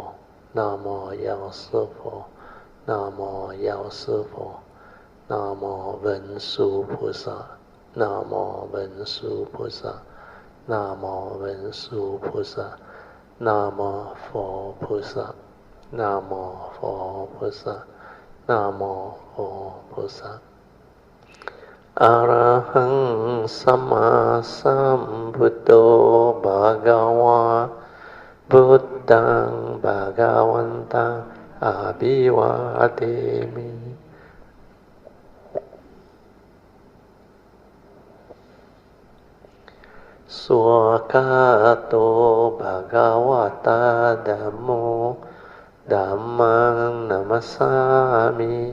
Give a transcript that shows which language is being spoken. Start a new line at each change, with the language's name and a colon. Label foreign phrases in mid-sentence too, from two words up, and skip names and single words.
Chinese: 南无药师佛，南无药师佛，南无文殊菩萨，南无文殊菩萨，南无文殊菩萨，南无佛菩萨，南无佛菩萨，南无佛菩萨。
Pali: อะระหังสัมมาสัมพุทโธภะคะวะพุทธังภะคะวันตังอะภิวาเทมิสุขะโตภะคะวะตาธัมโมธัมมังนัมมัสสามิ